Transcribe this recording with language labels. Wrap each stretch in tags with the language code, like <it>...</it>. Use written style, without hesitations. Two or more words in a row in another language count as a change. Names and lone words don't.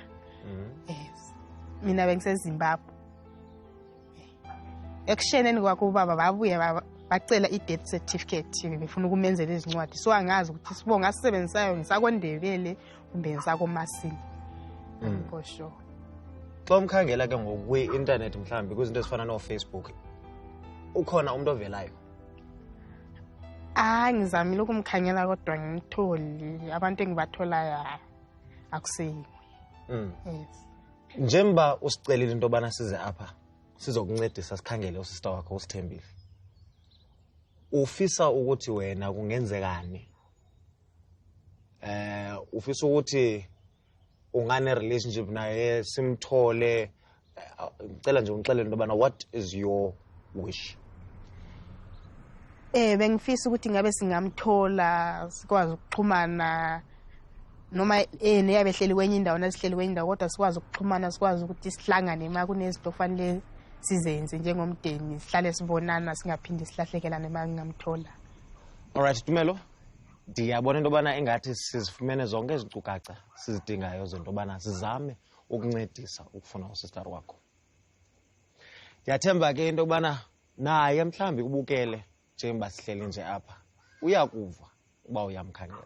<zu>Yes. Mina bengiseZimbabwe. Ekusheneni kwakho ubaba babuye bacela i-death certificate befuna ukumenzela izincwadi so angazi ukuthi sibonga sisebenzisayo ngisakoNdebele kumbe ngisakoMasini.</zu> <en>For sure.</en> <xh>xa umkhangela ke ngokwi-internet mhlawumbi kwizinto ezifana no-Facebook ukhona umuntu ovelayo?</xh> <zu>Ngizamile ukumkhangela kodwa ngimtholi. Abantu engibatholayo akusiyo.</zu> <en>Yes.</en> <zu>Njengoba usicelile into yobana size apha sizokuncedisa sikhangele usista wakho uSithembile, ufisa ukuthi wena kungenzekani? Ufisa ukuthi ungane relationship naye simthole? Ngicela nje ungixelele into yobana</zu> <en>what is your wish?</en> <zu>Bengifisa ukuthi ngabe singamthola sikwazi ukuxhumana noma neyabe ehleli kwenye indawo nasihleli kwenye indawo kodwa sikwazi ukuxhumana, sikwazi ukuthi sihlangane uma kunezinto fanele sizenze njengomndeni, sihlale sibonana singaphindi silahlekelane uma ngingamthola.</zu> <en>Alright Tumelo,</en> <xh>ndiyabona into yobana engathi sizifumene zonke izicukaca sizidingayo zento yobana sizame ukuncedisa ukufuna usister wakho. Ndiyathemba ke into yobana naye mhlawumbi ubukele njengoba sihleli nje apha uyakuva uba uyamkhangela.</xh>